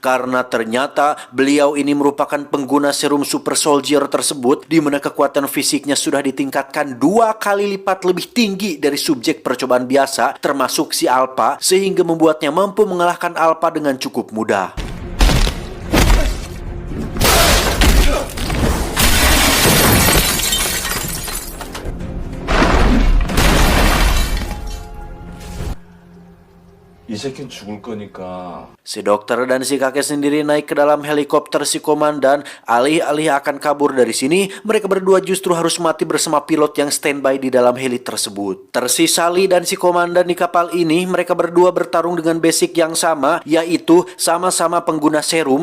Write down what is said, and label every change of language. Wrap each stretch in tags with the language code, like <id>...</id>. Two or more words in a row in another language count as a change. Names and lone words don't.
<id>karena ternyata beliau ini merupakan pengguna serum super soldier tersebut, di mana kekuatan fisiknya sudah ditingkatkan 2 kali lipat lebih tinggi dari subjek percobaan biasa, termasuk si Alpa, sehingga membuatnya mampu mengalahkan Alpa dengan cukup mudah.</id> <ko>이 새끼는 죽을 거니까.</ko> <id>Si dokter dan si kakek sendiri naik ke dalam helikopter si komandan. Alih-alih akan kabur dari sini, mereka berdua justru harus mati bersama pilot yang standby di dalam heli tersebut. Tersisa Lee dan si komandan di kapal ini. Mereka berdua bertarung dengan basic yang sama, yaitu sama-sama pengguna serum.</id>